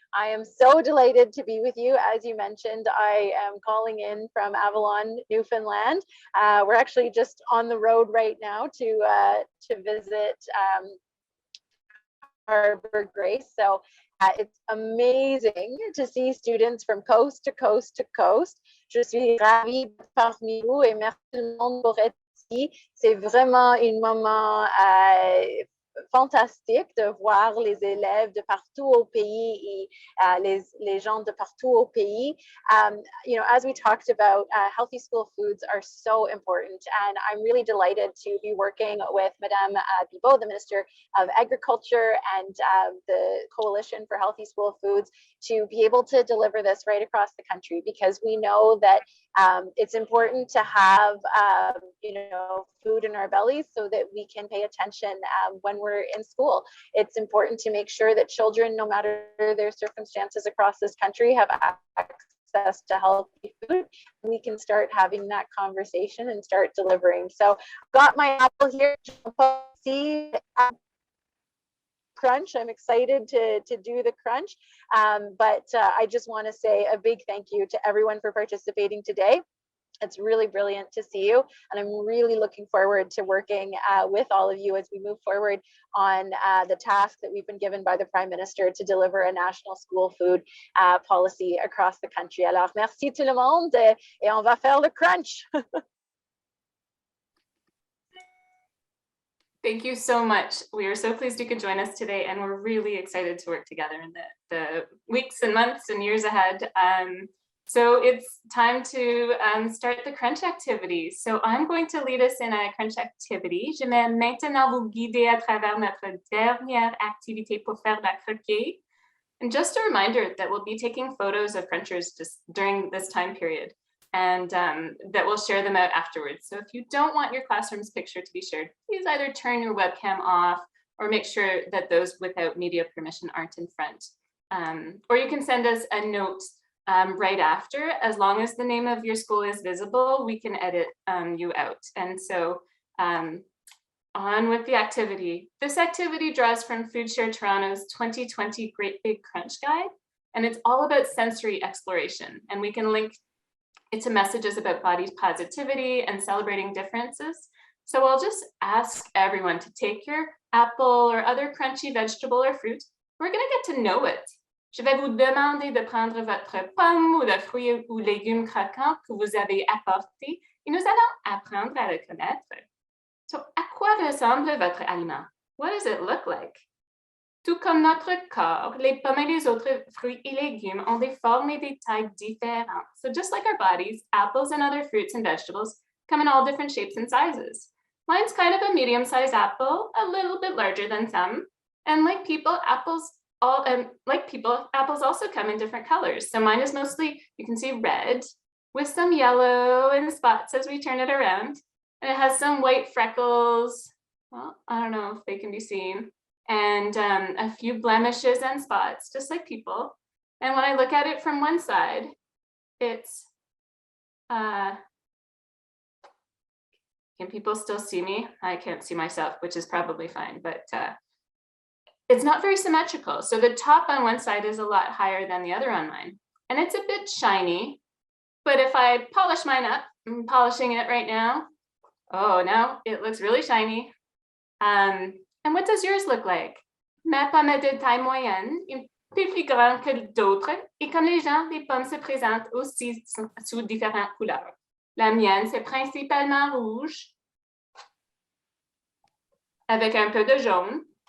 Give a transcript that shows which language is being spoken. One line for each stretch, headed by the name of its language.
English: I am so delighted to be with you. As you mentioned, I am calling in from Avalon, Newfoundland. We're actually just on the road right now to visit Harbor Grace. So it's amazing to see students from coast to coast to coast.
French: Je suis ravie d'être parmi vous et merci tout le monde pour être ici. C'est vraiment un moment fantastique de voir les élèves de partout au pays et les gens de partout au pays.
English: You know, as we talked about, healthy school foods are so important, and I'm really delighted to be working with Madame Bibeau, the Minister of Agriculture, and the Coalition for Healthy School Foods to be able to deliver this right across the country, because we know that it's important to have you know, food in our bellies so that we can pay attention when we're in school. It's important to make sure that children, no matter their circumstances across this country, have access to healthy food. We can start having that conversation and start delivering. So got my apple here. See, crunch. I'm excited to do the crunch, but I just want to say a big thank you to everyone for participating today. It's really brilliant to see you, and I'm really looking forward to working with all of you as we move forward on the task that we've been given by the Prime Minister to deliver a national school food policy across the country.
French: Alors, merci tout le monde, et on va faire le crunch.
English: Thank you so much. We are so pleased you could join us today, and we're really excited to work together in the weeks and months and years ahead. So it's time to start the crunch activity. So I'm going to lead us in a crunch activity.
French: Je vais maintenant vous guider à travers notre dernière activité pour faire la croquée.
English: And just a reminder that we'll be taking photos of crunchers just during this time period, and that we'll share them out afterwards. So if you don't want your classroom's picture to be shared, please either turn your webcam off or make sure that those without media permission aren't in front. or you can send us a note right after. As long as the name of your school is visible, we can edit you out. And so on with the activity. This activity draws from Foodshare Toronto's 2020 Great Big Crunch Guide, and it's all about sensory exploration. And we can link it to messages about body positivity and celebrating differences. So I'll just ask everyone to take your apple or other crunchy vegetable or fruit. We're gonna get to know it.
French: Je vais vous demander de prendre votre pomme ou de fruits ou légumes croquants que vous avez apportés et nous allons apprendre à le connaître.
English: So,
French: à quoi ressemble votre aliment?
English: What does it look like?
French: Tout comme notre corps, les pommes et les autres fruits et légumes ont des formes et des tailles différentes.
English: So just like our bodies, apples and other fruits and vegetables come in all different shapes and sizes. Mine's kind of a medium-sized apple, a little bit larger than some. And like people, apples also come in different colors. So mine is mostly, you can see red with some yellow and spots as we turn it around. And it has some white freckles. Well, I don't know if they can be seen. And a few blemishes and spots, just like people. And when I look at it from one side, it's, can people still see me? I can't see myself, which is probably fine, but it's not very symmetrical. So the top on one side is a lot higher than the other on mine. And it's a bit shiny, but if I polish mine up, I'm polishing it right now. Oh, now it looks really shiny. And what does yours look like?
French: Ma pomme est de taille moyenne, un peu plus grande que d'autres, et comme les gens, les pommes se présentent aussi sous différentes couleurs. La mienne, c'est principalement rouge, avec un peu de jaune.